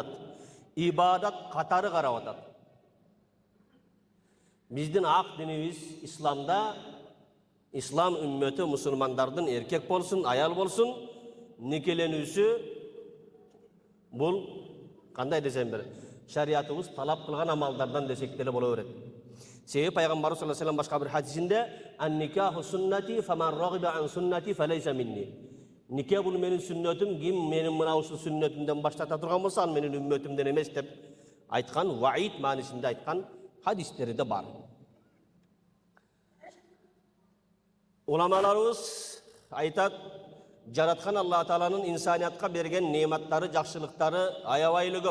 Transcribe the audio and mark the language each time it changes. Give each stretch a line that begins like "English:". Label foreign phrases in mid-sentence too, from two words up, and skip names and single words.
Kyrgyz: Ибадат катары карап атат. Биздин ак динибиз исламда ислам үммөтү мусулмандардын эркек болсун, аял болсун, никеленүүсү бул кандай десем бир шариятыбыз талап кылган амалдардан десек деле боло берет. Себеби Пайгамбар
Arabic: صلى الله عليه وسلم
Kyrgyz: башка бир хадисинде:
Arabic: "النكاح سنتي، فمن رغب عن سنتي فليس مني."
Kyrgyz: Нике бул менин сүннөтүм, ким менин мына ушул сүннөтүмдөн баш тарта турган болсо, ал менин үммөтүмдөн эмес деп айткан, ваид маанисинде айткан хадистери да бар. Уламаларыбыз айтат, жараткан Алла Тааланын инсаниятка берген неаматтары, жакшылыктары аябай эле көп.